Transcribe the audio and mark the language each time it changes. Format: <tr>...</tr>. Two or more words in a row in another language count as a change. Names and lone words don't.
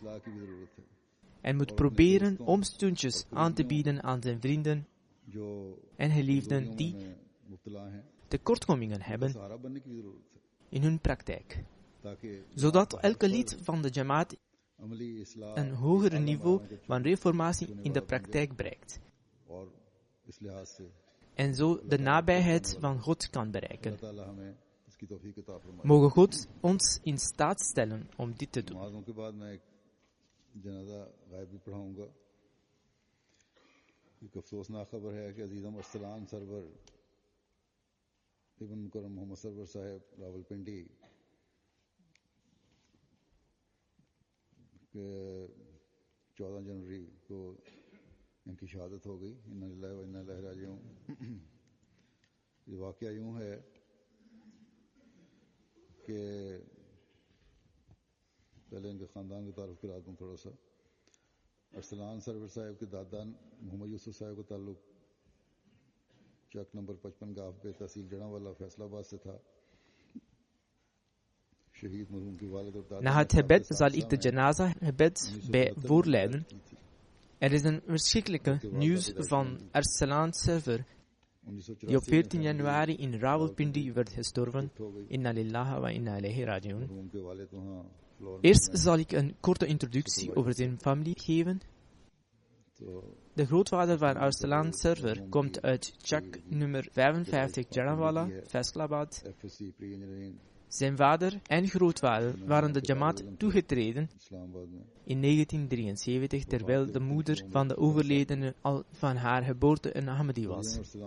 <nl>En moet proberen om steuntjes aan te bieden aan zijn vrienden en geliefden die tekortkomingen hebben in hun praktijk, zodat elke lid van de Jamaat een hoger niveau van reformatie in de praktijk bereikt en zo de nabijheid van God kan bereiken. Mogen God ons in staat stellen om dit te doen.</nl> <ur>ایک افسوسناک خبر ہے کہ عزیزم ارسلان سرور ابن مکرم محمد سرور صاحب راولپنڈی کے 14 جنوری کو ان کی شہادت ہو گئی.</ur> <ar>إنا لله وإنا إليه راجعون.</ar> <ur>یہ واقعہ یوں ہے کہ پہلے ان کے خاندان کی تعارف کرا دوں تھوڑا سا. ارسلان سرور صاحب کے دادا محمد یوسف صاحب کا تعلق چک نمبر 55 گاف پے تحصیل جڑاوالا فیصل آباد سے تھا. شہید مرحوم کی والد اور دادا.</ur> <nl>Na het gebed zal ik de janaza-gebed bij voorleiden. Er is een verschrikkelijke nieuws van Arsalan Server, die op 14 januari in Rawalpindi werd gestorven.</nl> <ar>إنا لله وإنا إليه راجعون.</ar> <nl>Eerst zal ik een korte introductie over zijn familie geven. De grootvader van Arsalan Server komt uit Chak nummer 55 Jadawala, Faisalabad. Zijn vader en grootvader waren de Jamaat toegetreden in 1973, terwijl de moeder van de overledene al van haar geboorte een Ahmadi was.</nl>